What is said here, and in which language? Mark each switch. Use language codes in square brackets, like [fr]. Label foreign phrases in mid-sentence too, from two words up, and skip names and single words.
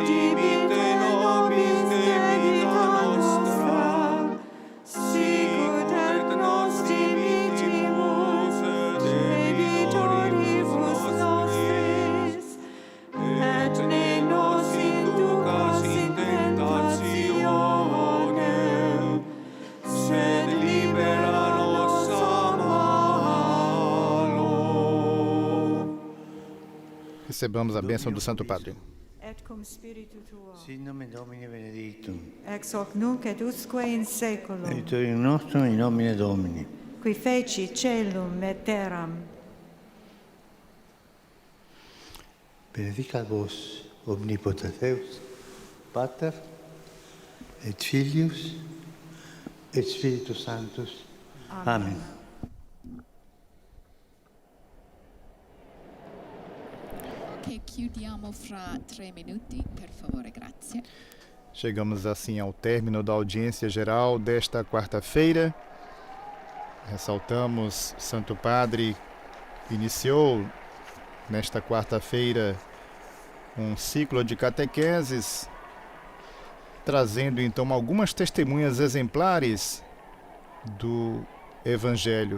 [la] dimitte nobis debita nostra, sicut et nos dimittimus debitoribus nostris, et ne nos inducas in tentationem, sed libera nos a malo. [pt] Recebamos a bênção do Santo Padre. [la] et cum spiritu tuo, Sin nomen Domini benedictum, ex hoc nunc et usque in saeculum, aiutorium nostrum in nomine Domini. qui feci caelum et terram. Benedicat vos omnipotens Deus, Pater, et Filius, et Spiritus Sanctus. Amen. [it] Che chiudiamo fra 3 minuti, per favore, grazie. [pt] Chegamos assim ao término da audiência geral desta quarta-feira. Ressaltamos, Santo Padre iniciou nesta quarta-feira um ciclo de catequeses, trazendo então algumas testemunhas exemplares do Evangelho.